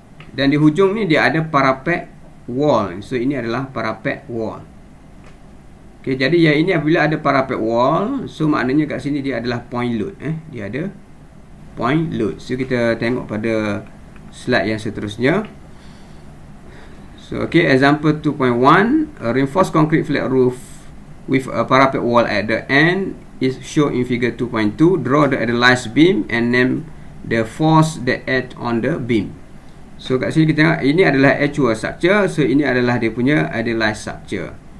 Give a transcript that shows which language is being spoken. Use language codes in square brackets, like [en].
[ms] Dan di hujung ni dia ada parapet wall. So ini adalah parapet wall. Okey, jadi yang ini apabila ada parapet wall, so maknanya kat sini dia adalah point load. Dia ada point load. So kita tengok pada slide yang seterusnya. [en] So okay, example 2.1, a reinforced concrete flat roof with a parapet wall at the end is shown in figure 2.2. Draw the idealized beam and name the force that act on the beam. [ms] So kat sini kita tengok ini adalah actual structure, so ini adalah dia punya idealized structure.